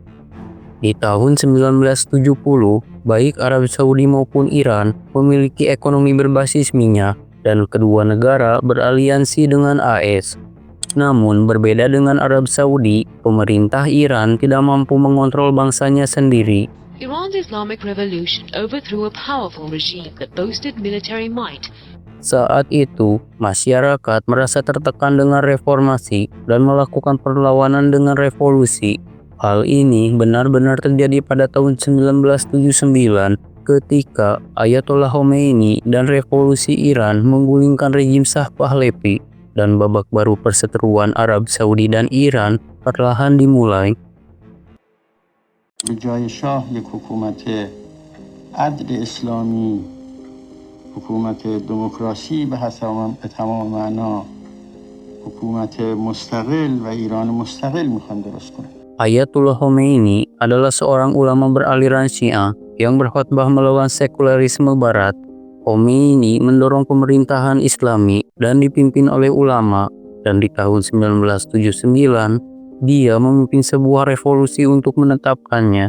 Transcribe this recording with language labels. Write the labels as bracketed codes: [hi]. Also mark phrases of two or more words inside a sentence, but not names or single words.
[id] Di tahun 1970, baik Arab Saudi maupun Iran memiliki ekonomi berbasis minyak, dan kedua negara beraliansi dengan AS. Namun berbeda dengan Arab Saudi, pemerintah Iran tidak mampu mengontrol bangsanya sendiri. [en] Iran's Islamic Revolution overthrew a powerful regime that boasted military might. [id] Saat itu, masyarakat merasa tertekan dengan reformasi dan melakukan perlawanan dengan revolusi. Hal ini benar-benar terjadi pada tahun 1979 ketika Ayatollah Khomeini dan revolusi Iran menggulingkan rezim Shah Pahlavi, dan babak baru perseteruan Arab Saudi dan Iran perlahan dimulai. [fa] بجای شاه یک حکومت عدل اسلامی، حکومت دموکراسی به تمام معنا، حکومت مستقل و ایران مستقل میخوان درست کنند. [id] Ayatullah Khomeini adalah seorang ulama beraliran Syiah yang berkhotbah melawan sekulerisme Barat. Khomeini mendorong pemerintahan Islami dan dipimpin oleh ulama, dan di tahun 1979 dia memimpin sebuah revolusi untuk menetapkannya.